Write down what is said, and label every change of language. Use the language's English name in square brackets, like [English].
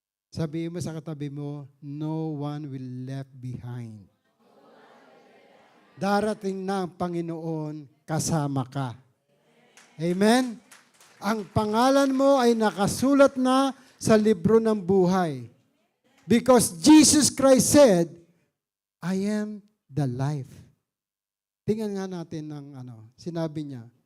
[Filipino] Sabihin mo sa katabi mo, [English] no one will left behind. [Filipino] Darating na ang Panginoon, kasama ka. Amen? Ang pangalan mo ay nakasulat na sa libro ng buhay. [English] Because Jesus Christ said, I am the life. [Filipino] Tingnan nga natin ng sinabi niya.